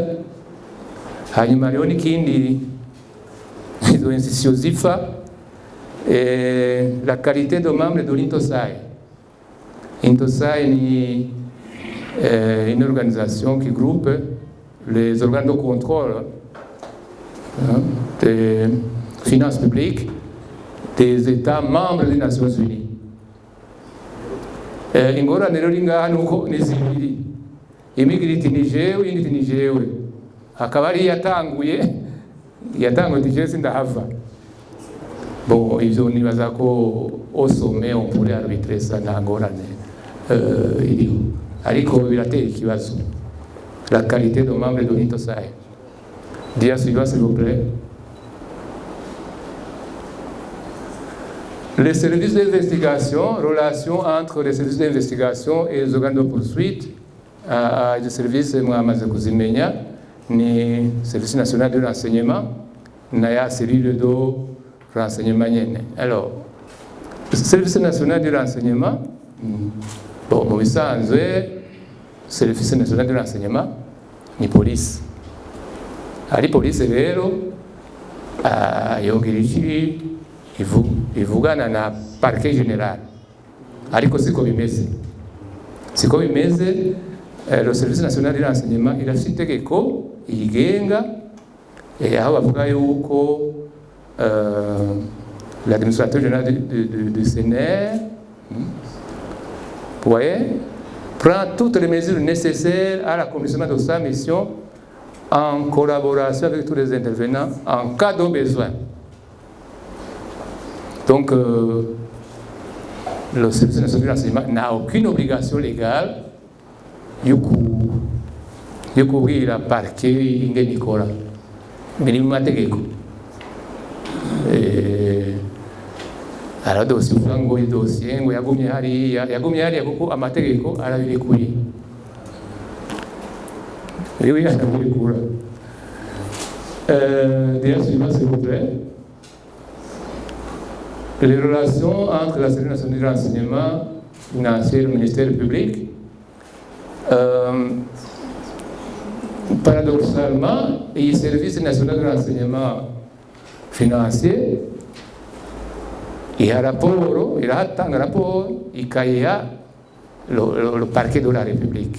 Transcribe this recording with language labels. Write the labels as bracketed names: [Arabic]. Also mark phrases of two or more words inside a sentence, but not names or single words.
[Rundi] Hanyuma rero n'ikindi izo institutions zipfa, [French] la qualité de membre de l'Intosai. Intosai ni une organisation qui groupe les organes de contrôle des finances publiques des États membres des Nations Unies. [Rundi] ingorane rero iri ngaha nuko ni zibiri, imwe igira iti ni jewe, indi iti ni jewe, hakaba ari yatanguye iti jewe sindahava. [French] Bon, [Rundi] ivyo nibaza ko [French] au sommet on pourrait arbitrer ça, [Rundi] nta ngorane iriho, ariko biratera ikibazo. [French] La qualité de membre de l'Intosai. Dia suivant, s'il vous plaît. Les services d'investigation, relation entre les services d'investigation et les organes de poursuite, les services [Rundi] mwamaze kuzimenya ni [French] service national de renseignement [Rundi] na ya [French] cellule de renseignement nyene. Alors, service national de renseignement, bon, [Rundi] mu bisanzwe [French] service national de renseignement ni police. [Rundi] Ari police rero yogira iki ivugana na [French] parquet general, [Rundi] ariko siko bimeze. [French] Le service national de renseignement [Rundi] irafite itegeko igenga aho bavuga yuko [French] l'administrateur général du CNR prend toutes les mesures nécessaires à l'accomplissement de sa mission en collaboration avec tous les intervenants en cas de besoin. Donc, le service national de renseignement n'a aucune obligation légale de couvrir la parquet ingene ikora. [Rundi] Mais ni mu mategeko. Alors dossier uvuga ngo dossier ngo yagumye hariya kuko amategeko arabirekuye. Oui, arabirekuye. [French] Déjà suivant, s'il vous plaît. Les relations entre la Cellule nationale de renseignement financier et le ministère public, paradoxalement, le service national de renseignement financier, il a un rapport, il y a le parquet de la République.